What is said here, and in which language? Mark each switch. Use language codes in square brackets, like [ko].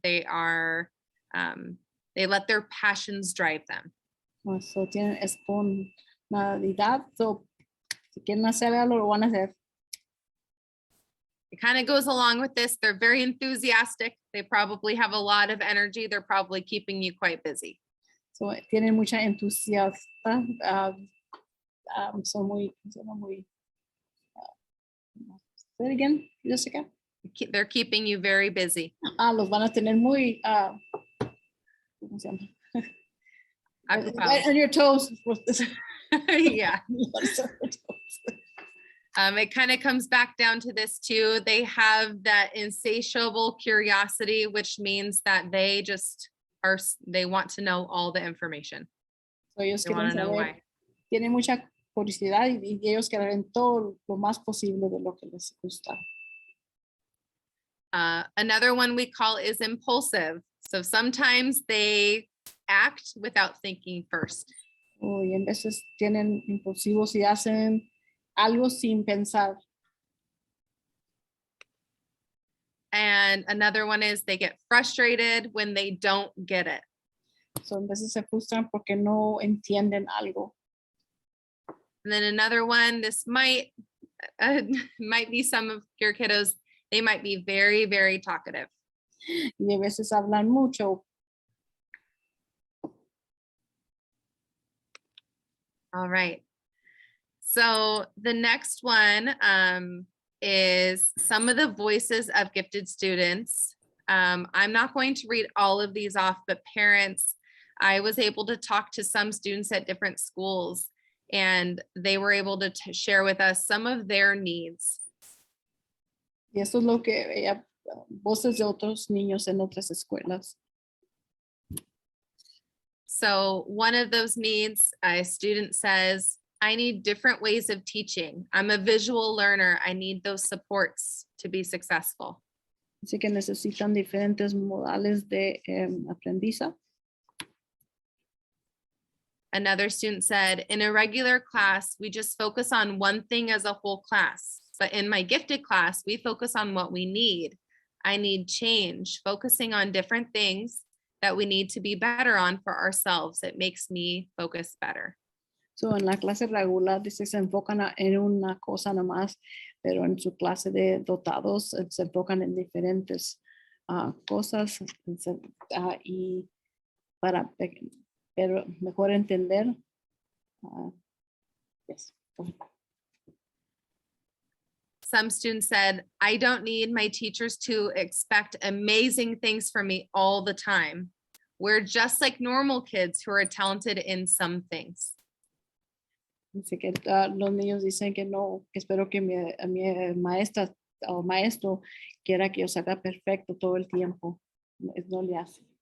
[en] They let their passions drive them. [es] So tienen espontaneidad. So si quieren hacer algo, lo van a hacer. [en] It kind of goes along with this. They're very enthusiastic. They probably have a lot of energy. They're probably keeping you quite busy. [es] So tienen mucha entusiasta. Son muy, [en] say it again, Jessica. They're keeping you very busy. [es] Los van a tener muy, ¿cómo se llama? [en] On your toes. Yeah. It kind of comes back down to this too. They have that insatiable curiosity, which means that they want to know all the information. [es] So ellos [en] they want to know why. [es] Tienen mucha curiosidad y ellos quieren todo lo más posible de lo que les gusta. [en] Another one we call is impulsive. So sometimes they act without thinking first. [es] Y en veces tienen impulsivos y hacen algo sin pensar. [en] And another one is they get frustrated when they don't get it. [es] So en veces se frustran porque no entienden algo. [en] And then another one, this might be some of your kiddos. They might be very, very talkative. [es] Y a veces hablan mucho. [en] All right. So the next one is some of the voices of gifted students. I'm not going to read all of these off, but parents, I was able to talk to some students at different schools, and they were able to share with us some of their needs. [es] Y eso es lo que voces de otros niños en otras escuelas. [en] So one of those needs, a student says, I need different ways of teaching. I'm a visual learner. I need those supports to be successful. [es] Así que necesitan diferentes modales de aprendizaje. [en] Another student said, in a regular class, we just focus on one thing as a whole class. But in my gifted class, we focus on what we need. I need change, focusing on different things that we need to be better on for ourselves. It makes me focus better. [es] So en la clase regular dice se enfocan en una cosa nomás, pero en su clase de dotados se enfocan en diferentes cosas y pero mejor entender. [en] Yes. Some students said, I don't need my teachers to expect amazing things from me all the time. We're just like normal kids who are talented in some things. [es] Así que los niños dicen que no, que espero que mi maestra o maestro quiera que yo salga perfecto todo el tiempo. No le hace.